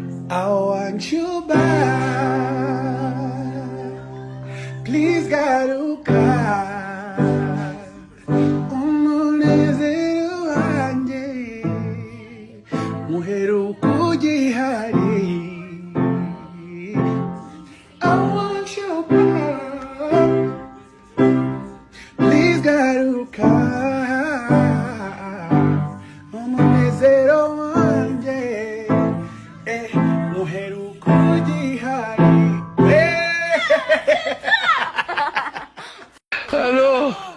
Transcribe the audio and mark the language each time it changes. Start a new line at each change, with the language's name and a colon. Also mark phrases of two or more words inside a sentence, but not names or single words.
English: I want you back.
Kinyarwanda: Please garuka. Umunezero wanjye. Muheruka ugihari.
English: I want you back.
Kinyarwanda: Please garuka. Umunezero wanjye. Eh, muheruka ugihari. Eh.
English: Hello.